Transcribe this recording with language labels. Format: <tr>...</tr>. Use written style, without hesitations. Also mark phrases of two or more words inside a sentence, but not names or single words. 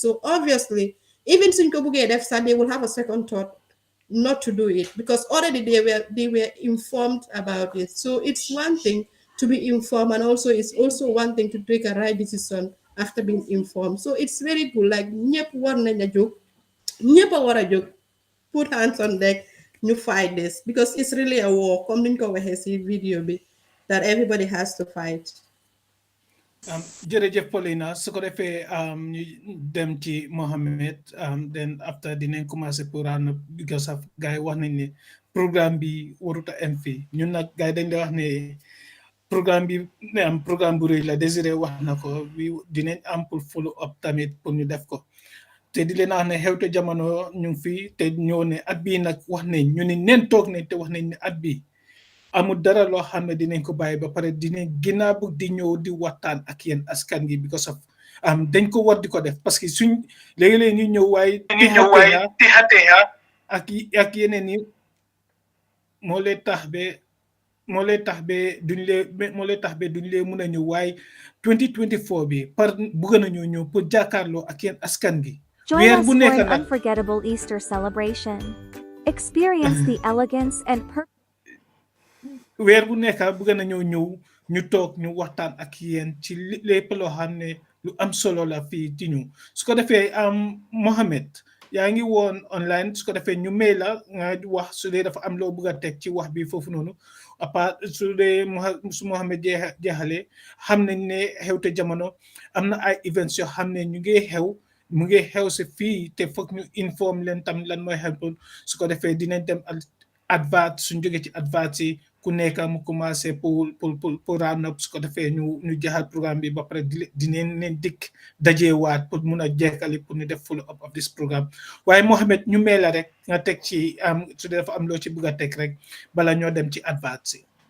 <en>So obviously, even soon they will have a second thought not to do it because already they were informed about it. So it's one thing to be informed, and also it's also one thing to take a right decision after being informed. So it's very good. Like</en> <wo>ñëpp war nañ a jóg, ñëpp a war a jóg,</wo> <en>put hands on deck, ñu fight this because it's really a war.</en> <wo>Comme niñ ko waxee si video bi,</wo> <en>that everybody has to fight.</en> <wo>jërëjëf Paulina su ko defee ñu dem ci Mohamed</wo> <en>then after</en> <wo>dinañ</wo> <fr>commencé pour</fr> <en>because of</en> <wo>gars yi wax nañ ne programme bi waruta em fii ñun nag gars yi dañ wax ne programme bi ne am programme bu rëy la Désiré wax na ko bi dinañ am pour</wo> <en>follow up</en> <wo>tamit pour ñu def ko te di leen wax ne xewte jamono ñu ngi fii te ñoo ne at bii nag wax nañ ñu ne neen toog nañ te wax nañ ne at bii amul dara loo xam ne dinañ ko bàyyi ba pare dinañ ginnaaw bëgg di ñëw di waxtaan ak yéen askan gi</wo> <en>because of</en> <wo>dañ ko war di ko def</wo> <fr>parce que</fr> <wo>suñ léegi-léegi ñu ñëw waaye tixateya ak yeneen yi moo lay tax be duñ lee mun a ñëw waaye 2024 bi par bëgg nañoo ñëw pour jàkkaarloo ak yéen askan gi</wo> <en>Join us for an unforgettable Easter celebration. Experience the elegance and</en> <wo>weer bu nekk bëgg nañoo ñëw ñu toog ñu waxtaan ak yéen ci lépp loo xam ne lu am solo la fii ci ñu su ko defee Mohamed yaa ngi woon online su ko defee ñu may la nga wax su dee dafa am loo bëgg a teg ci wax bi foofu noonu</wo> <fr>à part</fr> <wo>su dee su Mohamed jeexalee xam nañ ne xewte jamono am na ay events yoo xam ne ñu ngi xew mu ngi xew si fii te foog ñu informe leen tam lan mooy xew su ko defee dinañ dem advert suñ jógee ci advert yi ku nekk mu</wo> <fr>commencé pour</fr> <en>round up</en> <wo>su ko defee ñu jaxal programme bi ba pare dinañ leen dikk dajewaat pour mun a jekkali pour ñu def</wo> <en>follow up of this programme</en> <wo>waaye Mohamed ñu mee la rek nga teg ci su dee dafa am loo ci bëgg a teg rek bala ñoo dem ci advert si</wo>